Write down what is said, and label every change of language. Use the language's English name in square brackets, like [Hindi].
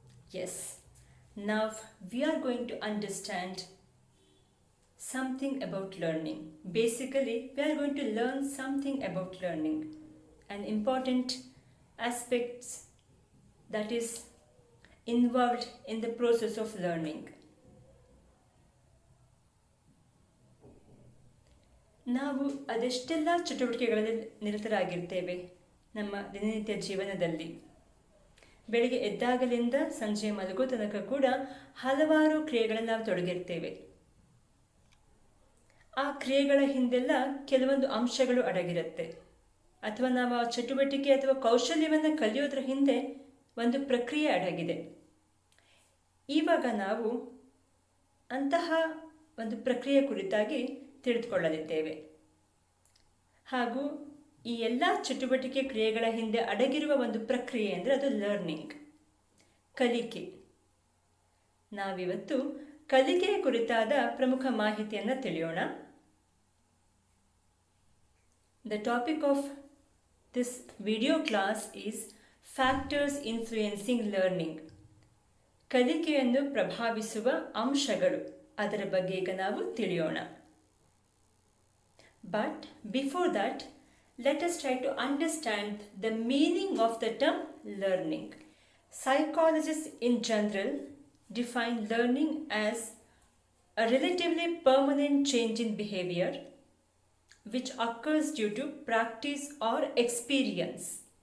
[English] Yes, now we are going to understand something about learning. Basically, we are going to learn something about learning. An important aspect that is involved in the process of learning. [Kannada] ನಾವು ಅದೆಷ್ಟೆಲ್ಲ ಚಟುವಟಿಕೆಗಳಲ್ಲಿ ನಿರತರಾಗಿರ್ತೇವೆ ನಮ್ಮ ದಿನನಿತ್ಯ ಜೀವನದಲ್ಲಿ. ಬೆಳಿಗ್ಗೆ ಎದ್ದಾಗಲಿಂದ ಸಂಜೆ ಮಲಗೋ ತನಕ ಕೂಡ ಹಲವಾರು ಕ್ರಿಯೆಗಳಲ್ಲಿ ನಾವು ತೊಡಗಿರ್ತೇವೆ. ಆ ಕ್ರಿಯೆಗಳ ಹಿಂದೆಲ್ಲ ಕೆಲವೊಂದು ಅಂಶಗಳು ಅಡಗಿರುತ್ತೆ, ಅಥವಾ ನಾವು ಆ ಚಟುವಟಿಕೆ ಅಥವಾ ಕೌಶಲ್ಯವನ್ನು ಕಲಿಯೋದ್ರ ಹಿಂದೆ ಒಂದು ಪ್ರಕ್ರಿಯೆ ಅಡಗಿದೆ. ಇವಾಗ ನಾವು ಅಂತಹ ಒಂದು ಪ್ರಕ್ರಿಯೆ ಕುರಿತಾಗಿ ತಿಳಿದುಕೊಳ್ಳಲಿದ್ದೇವೆ. ಹಾಗೂ ಈ ಎಲ್ಲ ಚಟುವಟಿಕೆ ಕ್ರಿಯೆಗಳ ಹಿಂದೆ ಅಡಗಿರುವ ಒಂದು ಪ್ರಕ್ರಿಯೆ ಅಂದರೆ ಅದು ಲರ್ನಿಂಗ್, ಕಲಿಕೆ. ನಾವಿವತ್ತು ಕಲಿಕೆಯ ಕುರಿತಾದ ಪ್ರಮುಖ ಮಾಹಿತಿಯನ್ನು ತಿಳಿಯೋಣ. [English] The topic of this video class is Factors Influencing Learning. [Kannada] ಕಲಿಕೆಯನ್ನು ಪ್ರಭಾವಿಸುವ ಅಂಶಗಳು, ಅದರ ಬಗ್ಗೆ ಈಗ ನಾವು ತಿಳಿಯೋಣ. [English] But before that, let us try to understand the meaning of the term learning. Psychologists in general define learning as a relatively permanent change in behavior which occurs due to practice or experience.